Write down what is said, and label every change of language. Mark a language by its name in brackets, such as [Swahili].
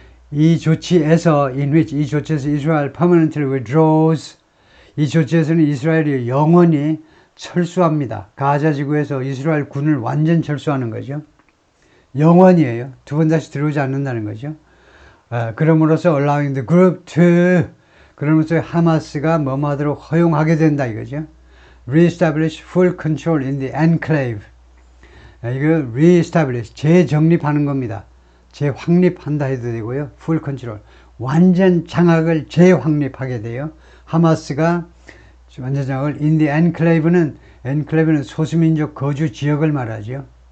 [Korean] 이 조치에서 이스라엘 [English] permanently withdraws, [Korean] 이 조치에서는 이스라엘이 영원히 철수합니다. 가자 지구에서 이스라엘 군을 완전 철수하는 거죠. 영원이에요. 두 번 다시 들어오지 않는다는 거죠. 그럼으로써 [English] allowing the group to, [Korean] 그러면서 하마스가 뭐하도록 허용하게 된다 이거죠. [English] Reestablish full control in the enclave. [Korean] 이거 reestablish, 재정립하는 겁니다. 재확립한다 해도 되고요. full control, 완전 장악을 재확립하게 돼요. 하마스가 완전 장악을, [English] in the enclave [Korean] 는 소수민족 거주 지역을 말하죠.